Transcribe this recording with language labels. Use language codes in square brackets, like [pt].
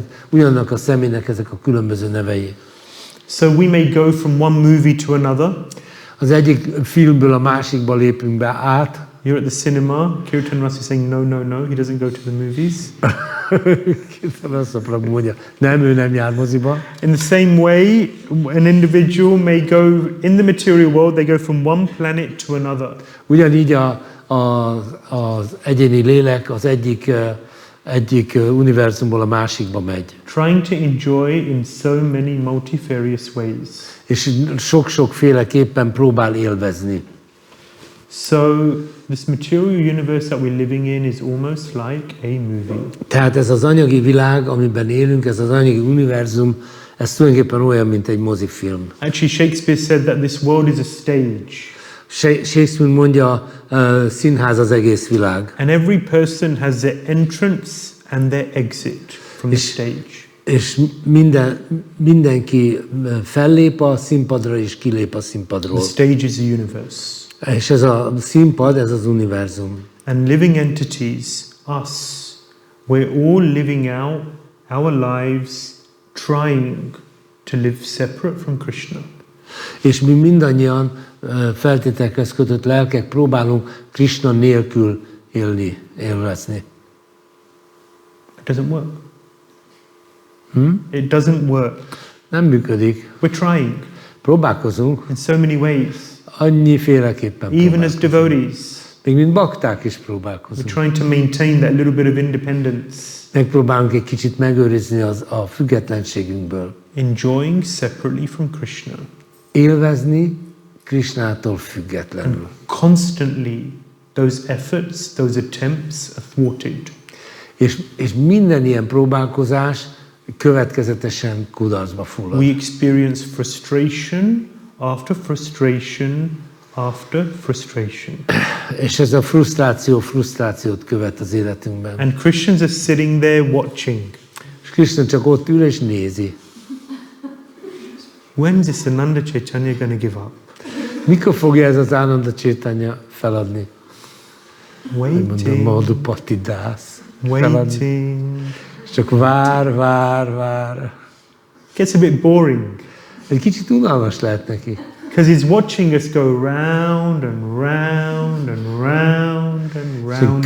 [hu] Ugyanannak a személynek ezek a különböző nevei. [en] So we may go from one movie to another. [hu] Az egyik filmből a másikba lépünk be át. [en] You're at the cinema. Kirtan Ras is saying no. He doesn't go to the movies. [hu] Rasa Prabhu mondja, nem, ő nem jár moziba. [en] In the same way, an individual may go in the material world. They go from one planet to another. [hu] Ugyanígy az egyéni lélek az egyik univerzumból a másikba megy. [en] Trying to enjoy in so many multifarious ways. [hu] És sok-sokféleképpen próbál élvezni. [en] So this material universe that we're living in is almost like a movie. [hu] Tehát ez az anyagi világ, amiben élünk, ez az anyagi univerzum, ez tulajdonképpen olyan, mint egy mozifilm. [en] Actually, Shakespeare said that this world is a stage. [hu] Shakespeare mondja, színház az egész világ. [en] And every person has their entrance and their exit from the stage. [hu] És mindenki fellép a színpadra és kilép a színpadról. [en] The stage is the universe. [hu] És ez a színpad, ez az univerzum. [en] And living entities, us, we're all living out our lives trying to live separate from Krishna. [hu] És mi mindannyian feltételekhez kötött lelkek próbálunk Krishna nélkül élvezni. [en] It doesn't work. It doesn't work. [hu] Nem működik. [en] We're trying. [hu] Próbálkozunk. [en] In so many ways. [hu] Annyiféleképpen [en] Even as devotees. [hu] Még mint bakták is próbálkozunk. [en] We're trying to maintain that little bit of independence. [hu] Megpróbálunk egy kicsit megőrizni a függetlenségünkből. [en] Enjoying separately from Krishna. [hu] Élvezni Krishnától függetlenül. [en] And constantly those efforts, those attempts are thwarted. [hu] És minden ilyen próbálkozás következetesen kudarcba fullad. [en] We experience frustration after frustration after frustration. [hu] És ez a frusztrációt követ az életünkben. [en] And Christians are sitting there watching. [hu] És Krishna csak ott ül és nézi. [en] When is this Ānanda Caitanya going to give up? [hu] Mikor fogja ez az Ānanda Caitanya feladni? [en] Waiting. [hu] Madhupati dász. [en] Waiting. [hu] Csak vár. [en] Gets a bit boring. [hu] Egy kicsit unalmas lehet neki. [en] Because he's watching us go round and round and round and round.